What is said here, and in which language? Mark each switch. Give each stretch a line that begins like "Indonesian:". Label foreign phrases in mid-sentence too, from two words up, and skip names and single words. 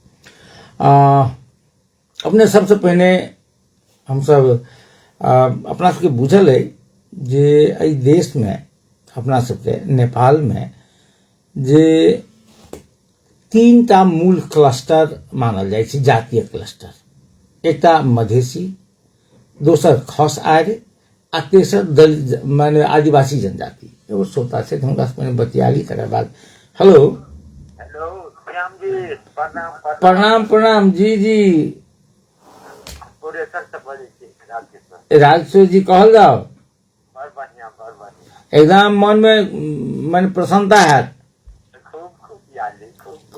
Maithili: अपने सबसे पहले हम सब अपना सबके बुझल है जे एहि देश में, अपना सबके नेपाल में जे तीनटा मूल क्लस्टर मानल जाइ छै, जातीय क्लस्टर। एकटा मधेसी, दोसर खस आर्य, आ तेसर दलित माने आदिवासी जनजाति। एगो श्रोता छै, हुनका से पहिने बतियाली, तकर बाद हेलो हेलो श्याम जी, प्रणाम प्रणाम प्रणाम जी जी राजेश्वर जी कहल जाओ। बड़ बढ़िया एकदम मन में मन प्रसन्नता है, खूब खूब